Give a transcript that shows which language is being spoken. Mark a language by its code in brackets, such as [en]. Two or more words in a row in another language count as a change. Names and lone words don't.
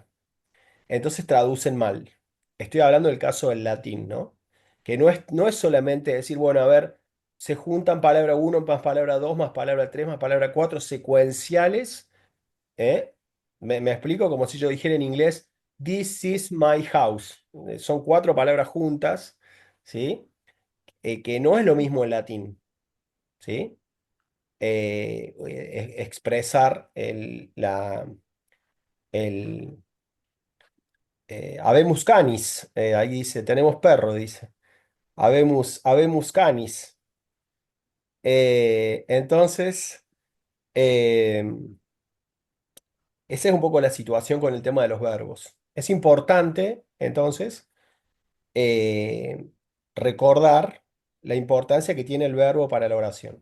[es] Entonces traducen mal. Estoy hablando del caso del latín, ¿no? Que no es solamente decir, bueno, a ver, se juntan palabra uno más palabra 2 más palabra 3 más palabra 4 secuenciales, ¿eh? Me explico como si yo dijera en inglés, [en] This is my house. [es] Son cuatro palabras juntas, ¿sí? Que no es lo mismo en latín, ¿sí? Expresar el [la] habemus canis, [es] ahí dice, tenemos perro, dice. [la] Habemus canis. [es] Entonces, eh, esa es un poco la situación con el tema de los verbos. Es importante, entonces, eh, recordar la importancia que tiene el verbo para la oración.